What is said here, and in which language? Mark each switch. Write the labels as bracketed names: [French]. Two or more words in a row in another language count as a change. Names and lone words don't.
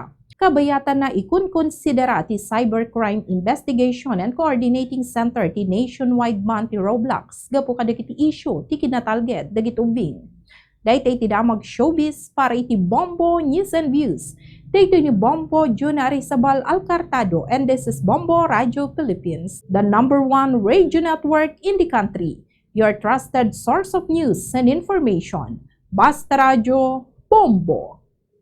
[Iloko] Kabayatan na ikun-konsidera ti Cybercrime Investigation and Coordinating Center ti nationwide man ti Roblox gapu kadagiti issue ti kinatalged dagiti ubing. Daytay ti damag showbiz para iti Bombo News and Views. Dayto ni [English] Bombo Junari Sabal Alcartado and this is Bombo Radio Philippines, the #1 radio network in the country. Your trusted source of news and information. Basta Radio Bombo.